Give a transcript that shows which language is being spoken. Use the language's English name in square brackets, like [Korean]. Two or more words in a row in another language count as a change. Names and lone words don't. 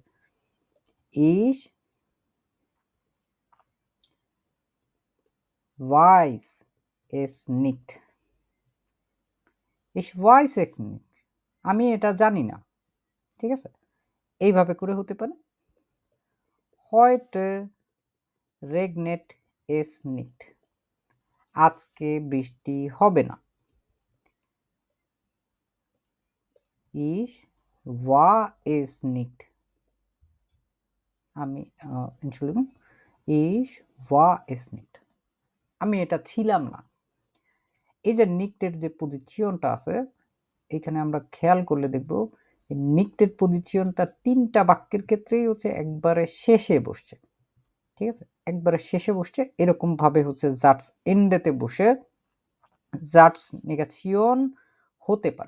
[German] ich weiß es nicht ich weiß es nicht [Bangla] আমি এটা জানি না। ঠিক আছে, এইভাবে করে হতে পারে। [German] heute regnet es nicht [Bangla] আজকে বৃষ্টি হবে না। [German] ich war es nicht আমি Entschuldigung ich war es nicht [Bangla] আমি এটা ছিলাম না। এই যে নিক্টের যে পজিশনটা আছে এখানে আমরা খেয়াল করলে দেখব নিক্টের পজিশনটা তিনটা বাক্যের ক্ষেত্রেই হচ্ছে একবারে শেষে বসছে। ঠিক আছে, একবারে শেষে বসছে এরকম ভাবে হচ্ছে জাটস এন্ডেতে বসে জাটস নেগাশিয়ন হতে পারে।